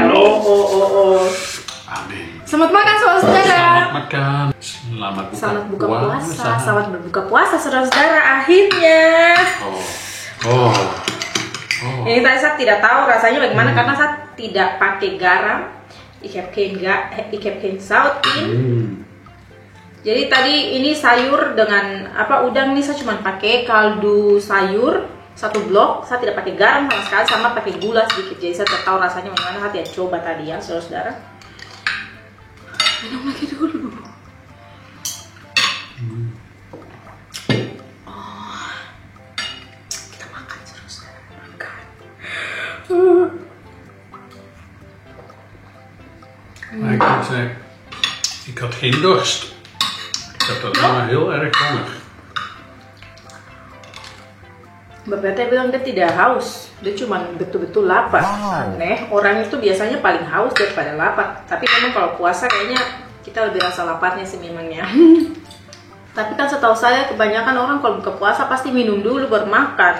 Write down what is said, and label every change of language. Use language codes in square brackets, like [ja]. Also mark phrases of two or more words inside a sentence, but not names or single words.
[id] Amin. Selamat makan, saudara. Selamat makan. Selamat buka puasa. Selamat berbuka puasa, saudara-saudara. Akhirnya. Ini tadi saya tidak tahu rasanya bagaimana karena saya tidak pakai garam. [nl] Ik heb geen zout in. [id] Jadi tadi ini sayur dengan udang nih saya cuma pakai kaldu sayur 1 blok. Saya tidak pakai garam sama sekali, sama pakai gula sedikit. Jadi saya tidak tahu rasanya bagaimana. Saya tidak coba tadi ya, saudara-saudara. Minum lagi dulu. Kita makan saudara-saudara. [nl] Ik moet zeggen, Ik had geen dorst. Ik had alleen maar heel erg honger. [id] Mbak Pete bilang dia tidak haus, dia cuma betul-betul lapar. Aneh, orang itu biasanya paling haus daripada lapar. Tapi memang kalau puasa kayaknya kita lebih rasa laparnya sih memangnya. Tapi kan setahu saya kebanyakan orang kalau buka puasa pasti minum dulu baru makan.